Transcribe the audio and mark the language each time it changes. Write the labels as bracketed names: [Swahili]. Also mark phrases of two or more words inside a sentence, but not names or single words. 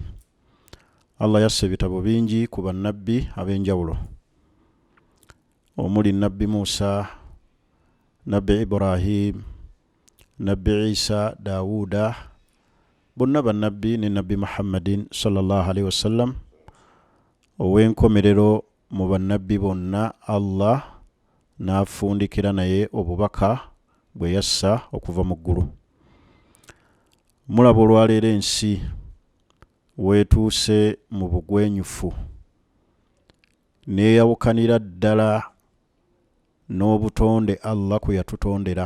[Ganda] Allah yasse ebitabo bingi ku bannabbi ab'enjawulo omuli Nabbi Musa, Nabbi Ibrahim, Nabbi Isa, Daawuda, bonna bannabbi ne Nabbi Muhammadin [Arabic] صلى الله عليه وسلم [Ganda] ow'enkomerero mu bannabbi bonna Allah n'afundikira naye obubaka bwe yassa okuva mu ggulu. Mulaba olwaleero ensi weetuuse mu bugwenyufu neeyawukanira ddala n'obutonde Allah kwe yatutondera.